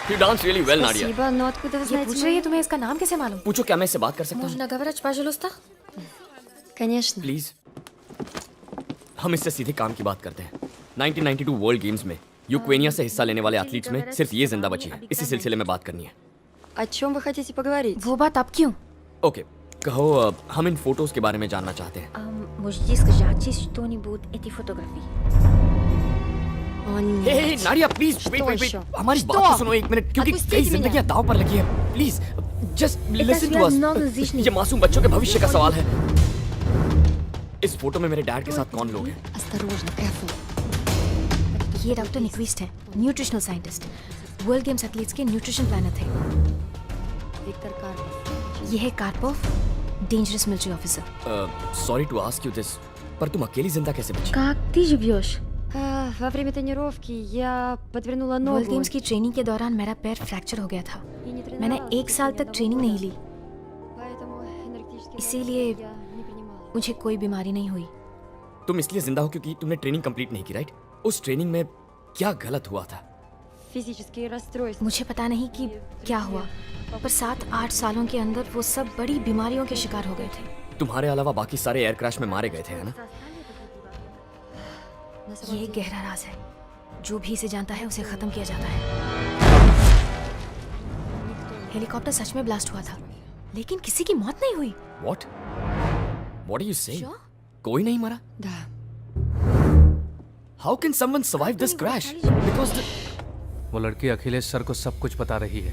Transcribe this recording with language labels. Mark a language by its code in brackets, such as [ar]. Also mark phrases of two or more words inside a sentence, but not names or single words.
[en] You dance really well, Nadia. [ru] Спасибо, но откуда вы [hi] ये [ru] знаете [hi] पूछ रही है [ru] мою? [hi] तुम्हें इसका नाम कैसे मालूम? पूछो क्या मैं इससे बात कर सकता हूँ? [ru] Можно говорить, пожалуйста? Конечно. [hi] प्लीज हम इससे सीधे काम की बात करते हैं। 1992 वर्ल्ड गेम्स में यूक्रेनिया से हिस्सा लेने वाले एथलीट्स में सिर्फ ये जिंदा बची है। इसी सिलसिले में बात करनी है। [ru] О чем вы хотите поговорить? [hi] वो बात अब क्यों? ओके, कहो हम इन फोटोज के बारे में जानना चाहते हैं। [ru] Можете сказать что-нибудь эти фотографии? О, нет. [en] hey Nadia please [ru] Что [en] wait wait [ru] еще? [hi] वेट हमारी [ru] Что? [hi] बात तो सुनो एक मिनट, क्योंकि [ru] Отпустите [hi] कई [ru] меня. [hi] जिंदगियां दांव पर लगी है। [en] please just listen to [ru] связано [en] अस। [ru] с жизнью. [hi] ये मासूम बच्चों के भविष्य का सवाल है। इस फोटो में मेरे डैड के साथ कौन लोग हैं? [ru] Осторожно, careful. [hi] ये डॉक्टर निक्विस्ट है, [en] nutritional scientist. [hi] वर्ल्ड गेम्स एथलीट्स के [en] nutrition planner [hi] थे। [ru] Виктор Карпов. [hi] ये है कार्पोव, [en] dangerous military officer. sorry to ask you this, [hi] पर तुम अकेली जिंदा कैसे बची? [ru] Как ты живешь? Во время тренировки я подвернула [hi] वर्ल्ड [ru] ногу. [hi] गेम्स की ट्रेनिंग के दौरान मेरा पैर फ्रैक्चर हो गया था। [ru] и не [hi] मैंने [ru] тренировалась [hi] 1 साल तक [ru] последние [hi] ट्रेनिंग नहीं [ru] 2 [hi] ली। [ru] года. Поэтому энергетические [hi] इसीलिए [ru] нагрузки я не принимала. [hi] मुझे कोई बीमारी नहीं हुई। तुम इसलिए जिंदा हो क्योंकि तुमने [en] training complete [hi] नहीं की, राइट? उस ट्रेनिंग में क्या गलत हुआ था? [ru] Физические расстройства. [hi] मुझे पता नहीं कि क्या हुआ, पर 7-8 सालों के अंदर वो सब बड़ी बीमारियों के शिकार हो गए थे। तुम्हारे अलावा बाकी सारे [en] air crash [hi] में मारे गए थे, है ना? [ru] На самом [hi] ये एक [ru] деле, [hi] गहरा राज है। जो भी इसे जानता है उसे खत्म किया जाता है। हेलीकॉप्टर सच में ब्लास्ट हुआ था, लेकिन किसी की मौत नहीं हुई। [en] What? What are you saying? Sure? [hi] कोई नहीं मरा? [ru] Да. [en] How can someone survive this crash? Because the... [hi] वो लड़की अखिलेश सर को सब कुछ बता रही है।